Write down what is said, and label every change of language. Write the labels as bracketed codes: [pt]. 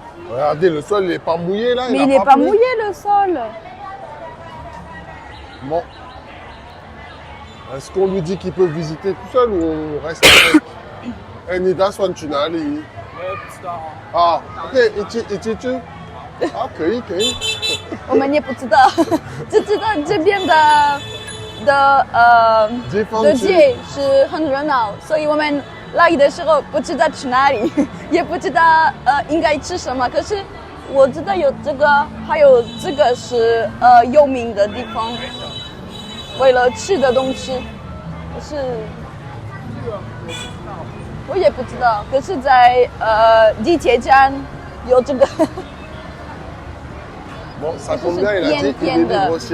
[fr] Regardez, le sol, il n'est pas mouillé là. Mais il n'est pas plu. mouillé le sol. Bon. Est-ce qu'on lui dit qu'il peut visiter tout seul ou on reste avec Nida Swantunali? Ah, ok, Ichi. Ah, [zh] 可以。我们也不知道，只知道这边的街是很热闹，所以我们来的时候不知道去哪里，也不知道应该吃什么。可是我知道有这个，还有这个是有名的地方，为了吃的东西。可是我也不知道，可是在地铁站有这个。 [fr] Bon, ça tombe bien, il a dit qu'il est libre aussi.